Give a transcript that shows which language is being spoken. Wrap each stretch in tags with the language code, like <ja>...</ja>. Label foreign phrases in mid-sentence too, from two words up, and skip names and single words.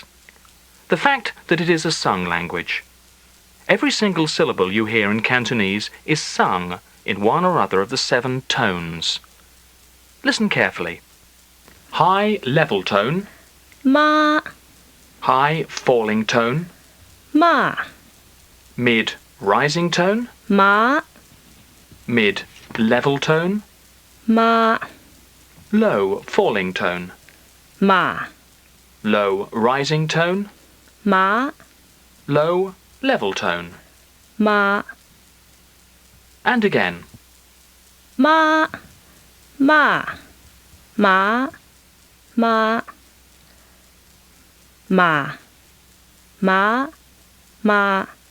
<en>The fact that it is a sung language. Every single syllable you hear in Cantonese is sung in one or other of the 7 tones. Listen carefully. High level tone, Ma, high falling tone, ma, mid rising tone, ma, mid level tone, ma, low falling tone, ma, low rising tone, ma, low level tone. ma, And again.</en> <yue>ma, ma, ma, ma, ma, ma, ma.</yue>